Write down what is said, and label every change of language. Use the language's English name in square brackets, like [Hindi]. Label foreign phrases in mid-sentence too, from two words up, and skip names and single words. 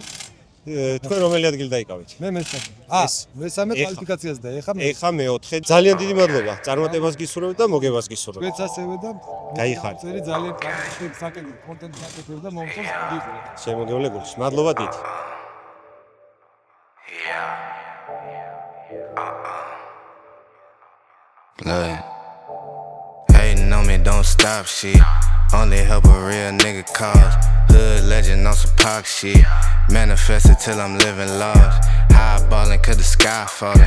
[Georgian] თქვენ რომელი ადგილი დაიკავეთ? მე მესამე. მესამე კვალიფიკაციას და ეხა მეოთხე. ძალიან დიდი მადლობა. წარმატებას გისურვებთ და მოგებას გისურვებთ. თქვენც ასევე და გაიხარეთ. ძალიან კარგი საკითხი, კონტენტი საკითხი და მომწონს გიყურეთ. შემოგევლებული. მადლობა დიდ. [English] Hating on me, don't stop shit. Only help a real nigga cause. Hood legend on some pop shit. Manifested till I'm living lost. High ballin' cause the sky falling.